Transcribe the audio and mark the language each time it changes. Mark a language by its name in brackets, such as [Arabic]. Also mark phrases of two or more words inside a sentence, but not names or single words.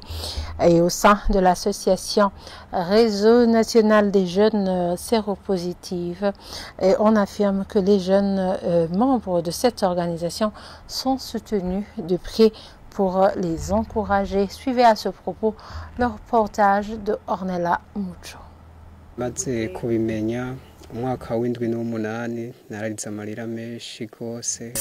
[French] Et au sein de l'association Réseau national des jeunes séropositifs, on affirme que les jeunes membres de cette organisation sont soutenus de près pour les encourager. Suivez à ce propos le reportage de Ornella Mucho. [Rundi] Maze kubimenya umwaka w'indwi n'umunani nararize amarira menshi gose.